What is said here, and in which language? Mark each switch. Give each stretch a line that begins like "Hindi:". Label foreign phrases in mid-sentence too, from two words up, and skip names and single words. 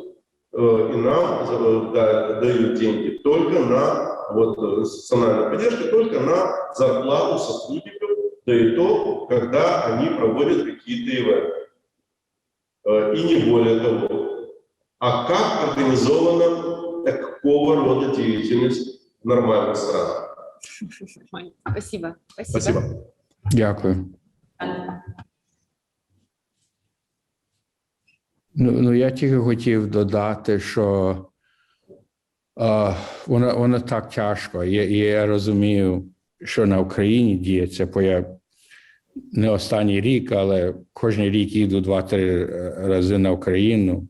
Russian: И нам дают деньги только на институциональную поддержку, только на зарплату сотрудников, да и то, когда они проводят какие-то ивенты. И не более того. А как организована такого рода деятельность в нормальных странах? Спасибо. Спасибо.
Ukrainian: Дякую. Ну, я тільки хотів додати, що воно так тяжко. Я розумію, що на Україні діється, бо я не останній рік, але кожен рік їду 2-3 рази на Україну.